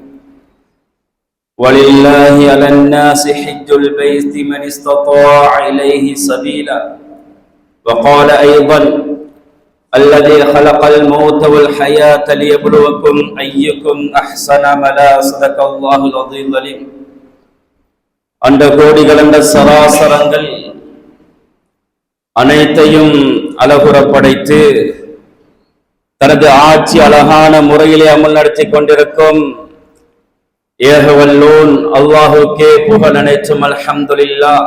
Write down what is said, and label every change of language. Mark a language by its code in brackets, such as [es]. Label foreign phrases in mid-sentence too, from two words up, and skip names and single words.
[ar] ولله على الناس حج البيت من استطاع إليه سبيلا وقال أيضا الذي خلق الموت والحياة ليبلوكم أيكم أحسن عملا صدق الله العظيم العليم. [ta] அந்த கோடிகள் அந்த சராசரங்கள் அனைத்தையும் அழகுற படைத்து தனது ஆட்சி அழகான முறையிலே அமல் நடத்தி கொண்டிருக்கும் ஏகவல்லோன் அல்லாஹுக்கே புகழ் அனைத்தும் அல்ஹம்துலில்லாஹ்.